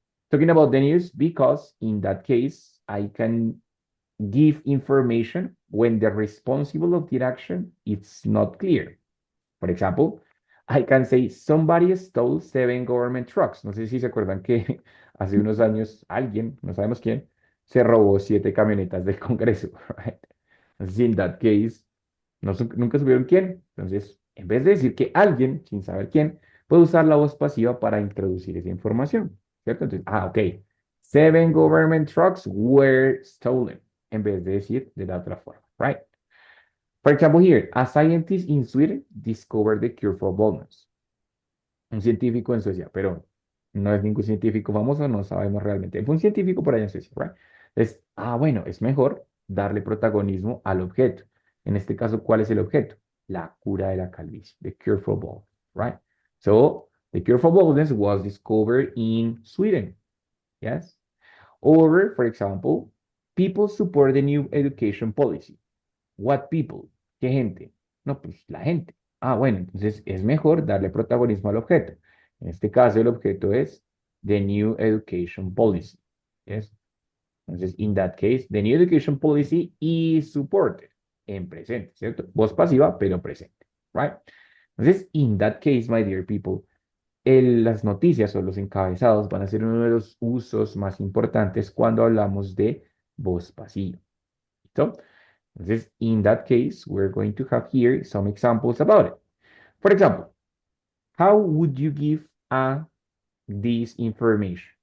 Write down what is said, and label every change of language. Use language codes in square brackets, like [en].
[en] Talking about the news because in that case, I can give information when the responsible of the action is not clear. For example, I can say somebody stole 7 government trucks. [es] No sé si se acuerdan que hace unos años alguien, no sabemos quién, se robó 7 camionetas del Congreso, right? Entonces, [en] in that case, [es] nunca supieron quién. Entonces, en vez de decir que alguien, sin saber quién, puede usar la voz pasiva para introducir esa información, ¿cierto? Entonces, ok, [en] 7 government trucks were stolen, [es] en vez de decir de la otra forma, right? [en] For example, here, a scientist in Sweden discovered the cure for baldness. [es] Un científico en Suecia, pero no es ningún científico famoso, no sabemos realmente. Fue un científico por allá en Suecia, right? Entonces, bueno, es mejor darle protagonismo al objeto. En este caso, ¿cuál es el objeto? La cura de la calvicie, [en] the cure for baldness, [es] right? [en] So, the cure for baldness was discovered in Sweden, yes? Or, for example, people support the new education policy. What people? [es] ¿Qué gente? No, pues la gente. Bueno, entonces es mejor darle protagonismo al objeto. En este caso, el objeto es the new education policy. Yes? [en] Entonces, in that case, the new education policy is supported [es] en presente, [en] ¿cierto? [es] Voz pasiva, pero presente, right? Entonces, [en] in that case, my dear people, [es] las noticias o los encabezados van a ser uno de los usos más importantes cuando hablamos de voz pasiva. ¿Listo? [en] Entonces, in that case, we're going to have here some examples about it. For example, how would you give this information?